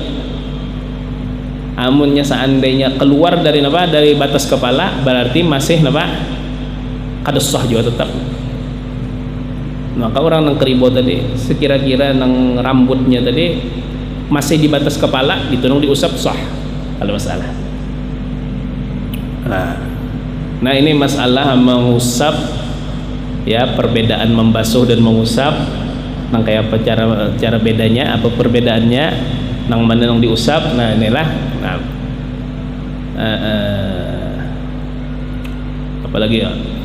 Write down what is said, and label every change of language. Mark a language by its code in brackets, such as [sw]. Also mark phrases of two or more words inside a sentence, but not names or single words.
[bjn] Amunnya seandainya keluar dari batas kepala berarti masih kada sah juga tetap. Maka orang nang keribo tadi sekira-kira nang rambutnya tadi masih di batas kepala gitu nang diusap sah, kalau masalah. Nah ini masalah mengusap ya, perbedaan membasuh dan mengusap nang kayak apa cara bedanya, apa perbedaannya, nang mana nang diusap. Nah inilah apalagi ya.